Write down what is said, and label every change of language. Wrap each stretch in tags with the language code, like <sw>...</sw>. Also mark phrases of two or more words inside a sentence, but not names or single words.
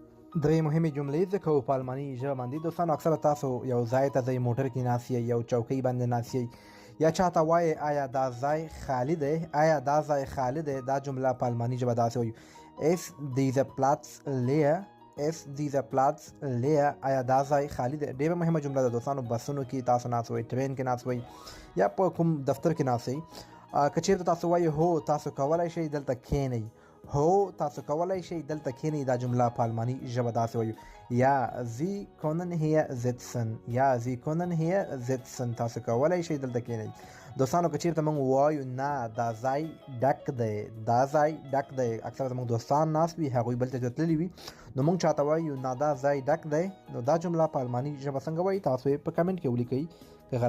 <ps>درې مهمې جملې ځکه په آلماني ژبه باندې دوستانو اکثره تاسو یو ځای ته ځئ، موټر کې ناست یئ، یو چوکۍ باندې ناست یئ یا چاته وایئ آیا دا ځای خالی دی، آیا دا ځای خالی دی، دا جمله په آلماني ژبه داسې وایو</ps> <de>Ist dieser Platz leer, Ist dieser Platz leer,</de> <ps>آیا دا ځای خالی دی. ډېره مهمه جمله ده دوستانو. بسونو کې تاسو ناست وئ، ټرین کې ناست وئ یا په کوم دفتر کې ناست یئ، که چېرته تاسو وایئ هو تاسو کولی شئ دلته کښېنئ، هو تاسو کولی شئ دلته کښېنئ، دا جمله په آلماني ژبه داسې وایو یا</ps> <de>Sie können hier sitzen،</de> <ps>یا</ps> <de>Sie können hier sitzen،</de> <ps>تاسو کولی شئ دلته کښېنئ. دوستانو که چېرته موږ وایو نه دا ځای ډک دی، دا ځای ډک دی، اکثره زموږ دوستان ناست وي، هغوی بل ځای ته تللي وي، نو موږ چاته وایو نه دا ځای ډک دی، نو دا جمله په آلماني ژبه څنګه وایي تاسو یې په کمنټ کې ولیکئ.</ps>